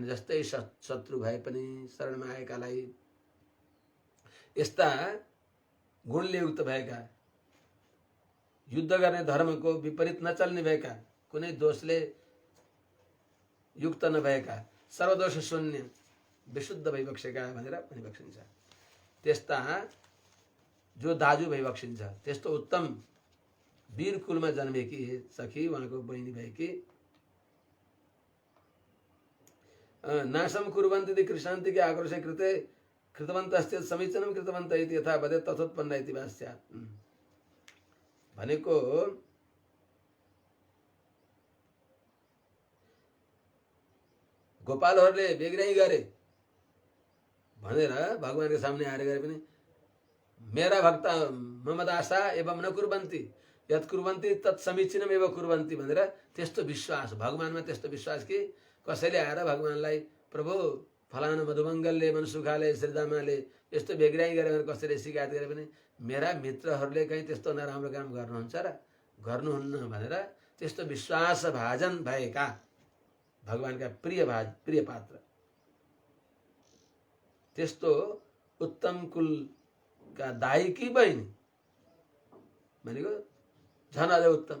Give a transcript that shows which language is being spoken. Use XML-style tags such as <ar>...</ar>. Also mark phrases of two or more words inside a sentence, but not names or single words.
<ne>जस्तै शत्रु भए पनि शरणमा आएकालाई, यस्ता गुणले युक्त भएका, युद्ध गर्ने धर्मको विपरीत नचल्ने भएका, कुनै दोषले युक्त नभएका, सर्वदोष शून्य विशुद्ध भइबक्सेका भनेर भनिबक्सिन्छ। त्यस्ता जो दाजु भइबक्सिन्छ, त्यस्तो उत्तम वीर कुलमा जन्मेकी सखी, उहाँको बहिनी भएकी,</ne> <sa>नाशम कुर्वन्ति कृशान्ति के आक्रोशे कृते कृतवन्तश्चेत् समीचीनं कृतवन्त इति यथा वदेत् तथोत्पन्न इति वा स्यात्।</sa> <ne>भनेको गोपालहरूले बेग्राई गरे भनेर भगवानको सामने आएर गरे पनि मेरा भक्त</ne> <sa>मम दासा एवं न कुर्वन्ति यत् कुर्वन्ति तत् समीचीनम् एव कुर्वन्ति</sa> <ne>भनेर त्यस्तो विश्वास, भगवानमा त्यस्तो विश्वास कि कसैले आएर भगवानलाई प्रभु फलाना मधुमङ्गलले मनसुखाले श्रीदामाले यस्तो बेग्राई गरे भनेर कसैले शिकायत गरे पनि मेरा मित्रहरूले कहीँ त्यस्तो नराम्रो काम गर्नुहुन्छ र गर्नुहुन्न भनेर त्यस्तो विश्वास भाजन भएका भगवानका प्रिय पात्र, त्यस्तो उत्तम कुलका दाइकी बहिनी भनेको झन् अझ उत्तम।</ne>